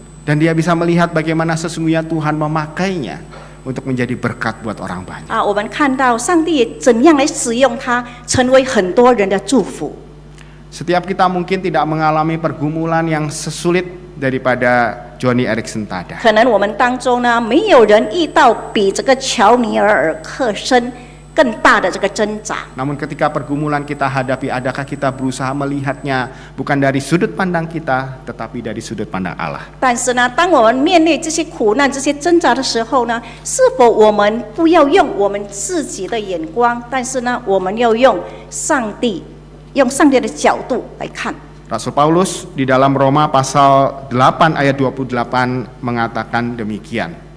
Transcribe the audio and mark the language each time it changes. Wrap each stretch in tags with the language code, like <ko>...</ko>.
<id>Dan dia bisa melihat bagaimana sesungguhnya Tuhan memakainya untuk menjadi berkat buat orang banyak.</id> <zh>我们看到上帝怎样来使用他，成为很多人的祝福。</zh> <id>Setiap kita mungkin tidak mengalami pergumulan yang sesulit daripada Johnny Erickson tadi.</id> <zh>可能我们当中呢，没有人遇到比这个乔尼尔克森更大的这个挣扎。</zh> <id>Namun ketika pergumulan kita hadapi, adakah kita berusaha melihatnya bukan dari sudut pandang kita, tetapi dari sudut pandang Allah?</id> <zh>但是呢，当我们面对这些苦难、这些挣扎的时候呢，是否我们不要用我们自己的眼光，但是呢，我们要用上帝的角度来看。</zh> <id>Rasul Paulus di dalam Roma pasal 8 ayat 28 mengatakan demikian.</id>